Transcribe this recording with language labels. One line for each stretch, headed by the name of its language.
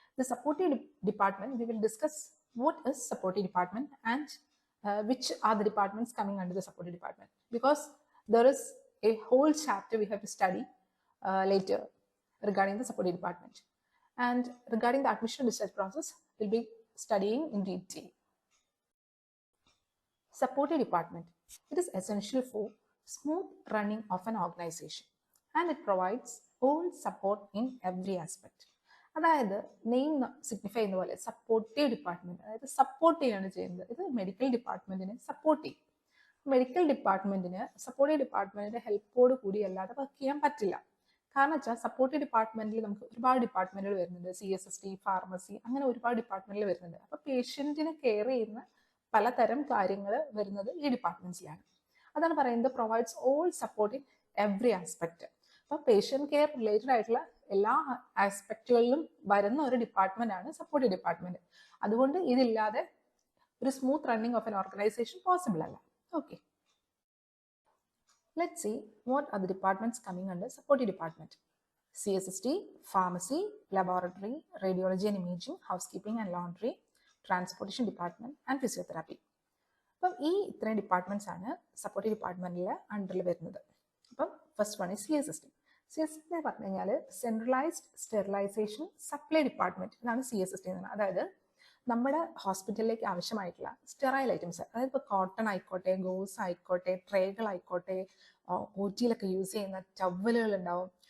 English: The supportive department, we will discuss what is supportive department and which are the departments coming under the supportive department, because there is a whole chapter we have to study later regarding the supportive department. And regarding the admission and discharge process, we'll be studying in detail. Supportive department. It is essential for smooth running of an organization and it provides all support in every aspect.
Malayalam: അതായത് name signify ചെയ്യുന്ന പോലെ supportive department, അതായത് support ചെയ്യാണ് ചെയ്യുന്നത്. ഇത് medical ഡിപ്പാർട്ട്മെന്റിനെ support ചെയ്യും. Medical ഡിപ്പാർട്ട്മെന്റിന് supportive ഡിപ്പാർട്ട്മെന്റിന്റെ ഹെൽപ്പോട് കൂടി അല്ലാതെ വർക്ക് ചെയ്യാൻ പറ്റില്ല. കാരണം വെച്ചാൽ സപ്പോർട്ടീവ് ഡിപ്പാർട്ട്മെന്റിൽ നമുക്ക് ഒരുപാട് ഡിപ്പാർട്ട്മെന്റുകൾ വരുന്നുണ്ട്. CSST, ഫാർമസി, അങ്ങനെ ഒരുപാട് ഡിപ്പാർട്ട്മെന്റിൽ വരുന്നുണ്ട്. അപ്പൊ പേഷ്യന്റിനെ കെയർ ചെയ്യുന്ന പലതരം കാര്യങ്ങൾ വരുന്നത് ഈ ഡിപ്പാർട്ട്മെന്റ്സിലാണ്. അതാണ് പറയുന്നത്
English: Provides all support in every aspect.
Malayalam: അപ്പൊ പേഷ്യന്റ് കെയർ റിലേറ്റഡ് ആയിട്ടുള്ള എല്ലാ ആസ്പെക്റ്റുകളിലും വരുന്ന ഒരു ഡിപ്പാർട്ട്മെന്റ് ആണ് സപ്പോർട്ടീവ് ഡിപ്പാർട്ട്മെന്റ്. അതുകൊണ്ട് ഇതില്ലാതെ ഒരു
English: smooth running of an organisation
Malayalam: possible അല്ല.
English: Okay, let's see what are the departments coming under supportive department. CSST, pharmacy, laboratory, radiology and imaging, housekeeping and laundry, transportation department and physiotherapy.
Malayalam: അപ്പം ഈ ഇത്രയും departments ആണ് supportive ഡിപ്പാർട്ട്മെന്റിൽ അണ്ടറിൽ വരുന്നത്. അപ്പം first one CSST. CSST എന്ന് പറഞ്ഞു കഴിഞ്ഞാൽ സെൻട്രലൈസ്ഡ് സ്റ്റെറിലൈസേഷൻ സപ്ലൈ ഡിപ്പാർട്ട്മെന്റ്. ഇതാണ് CSST എന്ന് പറയുന്നത്. അതായത് നമ്മുടെ ഹോസ്പിറ്റലിലേക്ക് ആവശ്യമായിട്ടുള്ള സ്റ്റെറൈൽ ഐറ്റംസ്, അതായത് ഇപ്പോൾ കോട്ടൺ ആയിക്കോട്ടെ, ഗോസ് ആയിക്കോട്ടെ, ട്രേകളായിക്കോട്ടെ, OT-യിലൊക്കെ യൂസ് ചെയ്യുന്ന ടവലുകൾ ഉണ്ടാവും.